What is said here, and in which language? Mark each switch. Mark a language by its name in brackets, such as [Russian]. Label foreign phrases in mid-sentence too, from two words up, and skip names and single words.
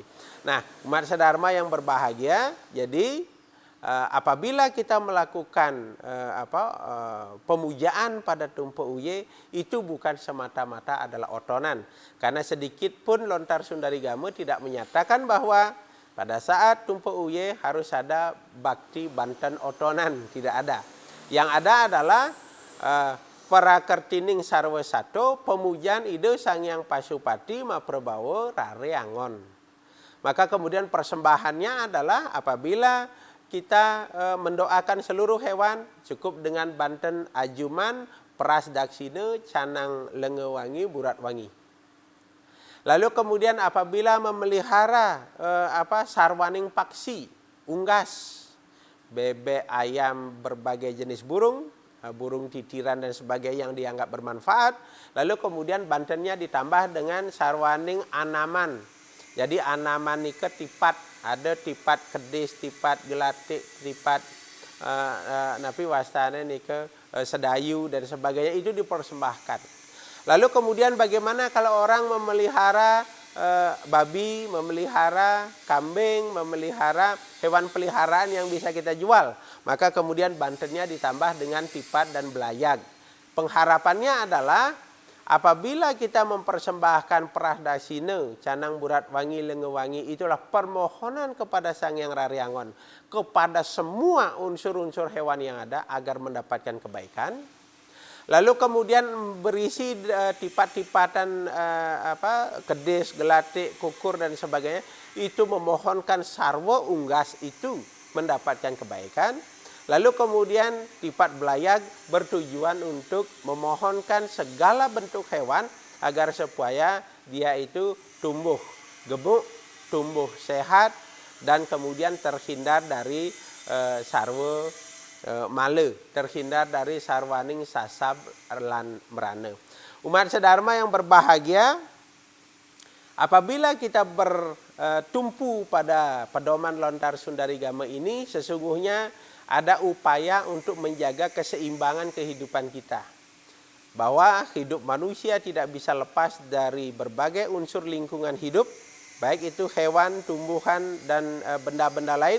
[Indonesian] Nah, umat sedharma yang berbahagia, jadi apabila kita melakukan pemujaan pada tumpe uye, itu bukan semata-mata adalah otonan. Karena sedikit pun Lontar Sundarigama tidak menyatakan bahwa pada saat tumpe uye harus ada bakti banten otonan, tidak ada. Yang ada adalah [Balinese] Parakertining sarwa sato, [Indonesian] pemujaan ide Sang Hyang Pasupati Maprabawa Raryangon. Maka kemudian persembahannya adalah apabila kita mendoakan seluruh hewan, cukup dengan banten ajuman, peras daksina, canang lengewangi, burat wangi. Lalu kemudian apabila memelihara [Balinese] sarwaning paksi, [Indonesian] unggas, bebek, ayam, berbagai jenis burung, burung titiran dan sebagainya yang dianggap bermanfaat, lalu kemudian bantennya ditambah dengan [Balinese] sarwaning anaman. [Indonesian] Jadi [Balinese] anaman nika tipat, [Indonesian] ada tipat kedis, tipat gelatik, [Balinese] tipat napi wastane nika sedayu [Indonesian] dan sebagainya, itu dipersembahkan. Lalu kemudian bagaimana kalau orang memelihara babi, memelihara kambing, memelihara hewan peliharaan yang bisa kita jual, maka kemudian bantennya ditambah dengan tipat dan belayag. Pengharapannya adalah apabila kita mempersembahkan peras dasina, canang burat wangi, lengewangi, itulah permohonan kepada Sang Hyang Raryangon kepada semua unsur-unsur hewan yang ada agar mendapatkan kebaikan. Lalu kemudian berisi tipat-tipatan kedis, gelatik, kukur dan sebagainya, itu memohonkan sarwa unggas itu mendapatkan kebaikan. Lalu kemudian tipat belayag bertujuan untuk memohonkan segala bentuk hewan agar supaya dia itu tumbuh gemuk, tumbuh sehat, dan kemudian terhindar dari [Balinese] sarwa male, [Indonesian] terhindar dari [Balinese] sarwaning sasab lan merana. [Indonesian] Umat sedharma yang berbahagia, apabila kita bertumpu pada pedoman Lontar Sundarigama ini, sesungguhnya ada upaya untuk menjaga keseimbangan kehidupan kita. Bahwa hidup manusia tidak bisa lepas dari berbagai unsur lingkungan hidup, baik itu hewan, tumbuhan, dan benda-benda lain.